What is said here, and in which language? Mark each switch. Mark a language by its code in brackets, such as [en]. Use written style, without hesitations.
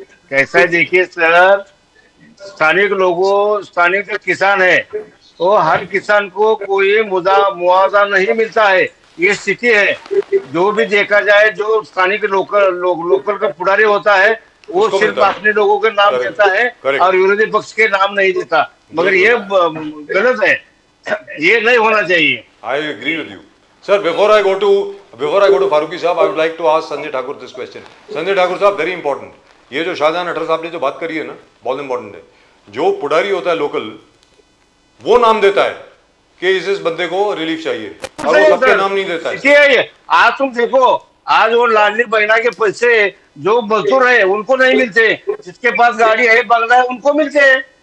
[hi] कैसा है देखिए सर, स्थानिक जो किसान है वो हर किसान को कोई मुआवजा नहीं मिलता है, ये स्थिति है। जो भी देखा जाए, जो स्थानिक लोकल का पुड़ारी होता है वो उसको सिर्फ मिलता है। अपने लोगों के नाम [en] Correct. [hi] देता है [en] Correct. [hi] और विरोधी पक्ष के नाम नहीं देता, मगर ये गलत है, ये नहीं होना चाहिए। [en] I agree with you. Sir, before I go to Faruqi साहब, I would like to ask Sanjay Thakur this question. Sanjay Thakur साहब, very important. [hi] ये जो शाहजहां अख्तर साहब ने जो बात करी है ना, बहुत इंपॉर्टेंट है। जो पुडारी होता है लोकल, वो नाम देता है कि इस बंदे को रिलीफ चाहिए, और वो सबके नाम नहीं देता है। देखिए आज तुम देखो, आज वो लाडली बहना के पैसे जो मजदूर है उनको नहीं मिलते, जिसके पास गाड़ी है, बंगला है, उनको मिलते हैं।